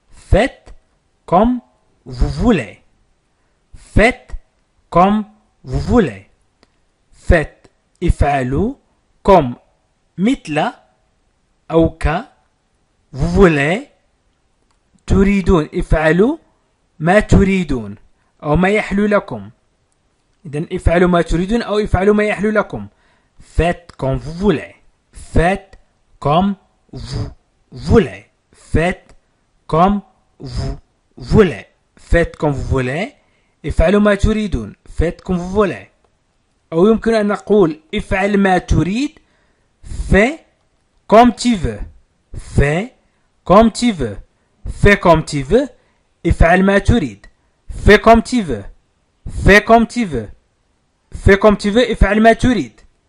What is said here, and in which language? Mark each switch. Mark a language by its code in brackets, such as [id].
[fr] faites comme vous voulez. faites comme vous voulez. Faites [ar] افعلوا [fr] comme [ar] مثل أو ك [fr] vous voulez [ar] تريدون افعلوا ما تريدون أو ما يحلو لكم. إذن افعلوا ما تريدون أو افعلوا ما يحلو لكم. [fr] Faites comme vous voulez. Faites comme vous voulez. Faites comme vous voulez. Faites comme vous voulez. [ar] افعلوا ما تريدون. [fr] Faites comme vous voulez. [ar] أو يمكن أن نقول افعل ما تريد. [fr] Fais comme tu veux. Fais comme tu veux. Fais comme tu veux. [ar] افعل ما تريد. [fr] Fais comme tu veux. Fais comme tu veux. Fais comme tu veux. افعل ما تريد.